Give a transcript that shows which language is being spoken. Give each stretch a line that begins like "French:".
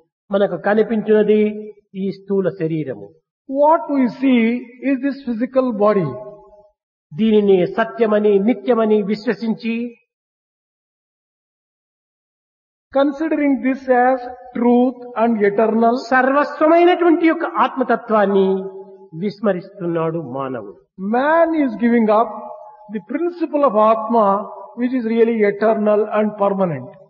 Telugu: మనకు కనిపించినది ఈ స్థూల శరీరము.
English: What we see is this physical body.
Telugu: దీనిని సత్యమని నిత్యమని విశ్వసించి
English: Considering this as truth and eternal,
Telugu: సర్వస్వమైనటువంటి యొక్క ఆత్మతత్వాన్ని విస్మరిస్తున్నాడు మానవుడు.
English: man is giving up the principle of Atma, which is really eternal and permanent.